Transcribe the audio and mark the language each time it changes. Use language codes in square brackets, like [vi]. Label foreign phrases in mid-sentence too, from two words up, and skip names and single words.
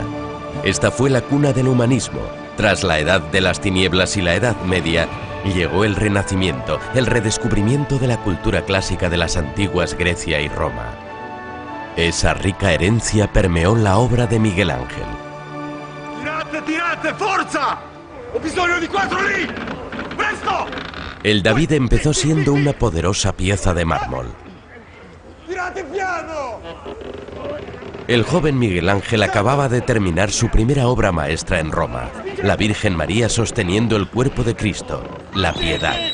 [es] Esta fue la cuna del humanismo. Tras la Edad de las Tinieblas y la Edad Media, llegó el Renacimiento, el redescubrimiento de la cultura clásica de las antiguas Grecia y Roma. Esa rica herencia permeó la obra de Miguel Ángel. [it] ¡Tirate, forza! ¡Ho bisogno di 4 lì! ¡Presto! [es] El David empezó siendo una poderosa pieza de mármol. [it] ¡Tirate piano! [es] El joven Miguel Ángel acababa de terminar su primera obra maestra en Roma, la Virgen María sosteniendo el cuerpo de Cristo, la Piedad.